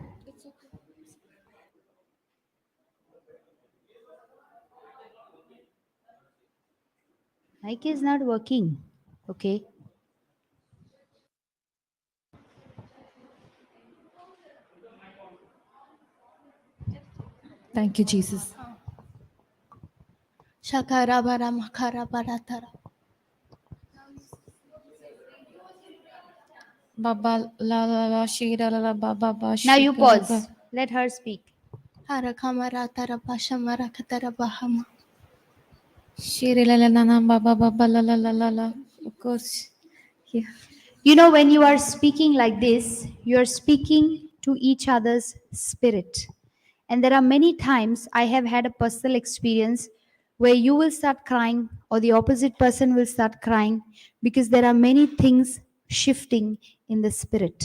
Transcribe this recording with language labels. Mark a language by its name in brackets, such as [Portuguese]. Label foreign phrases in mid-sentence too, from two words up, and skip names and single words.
[English] Mic is not working. Okay. Thank you, Jesus. Shakara bara makara baratara. Baba la la la shira la la baba ba. Now you shikara pause. ba. Let her speak. Harakamara tara pashamara katara bahama. Shira la la la la baba baba la la la la la. Of course. Yeah. You know, when you are speaking like this, you are speaking to each other's spirit. And there are many times I have had a personal experience where you will start crying or the opposite person will start crying because there are many things shifting in the spirit.